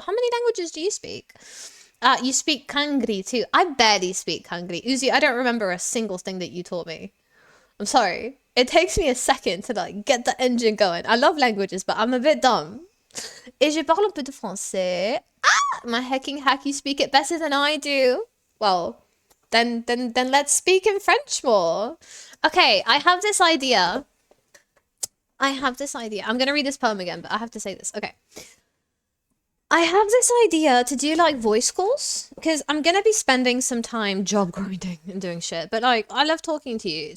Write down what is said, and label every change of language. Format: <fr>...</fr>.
<en>How many languages do you speak? You speak Kangri too. I barely speak Kangri. Uzi, I don't remember a single thing that you taught me. I'm sorry. It takes me a second to like get the engine going. I love languages, but I'm a bit dumb.</en> <fr>Et je parle un peu de français. Ah!</fr> <en>My hecking hack, you speak it better than I do. Well, then let's speak in French more. Okay, I have this idea. I'm gonna read this poem again, but I have to say this. Okay. I have this idea to do like voice calls because I'm gonna be spending some time job grinding and doing shit, but like I love talking to you.</en>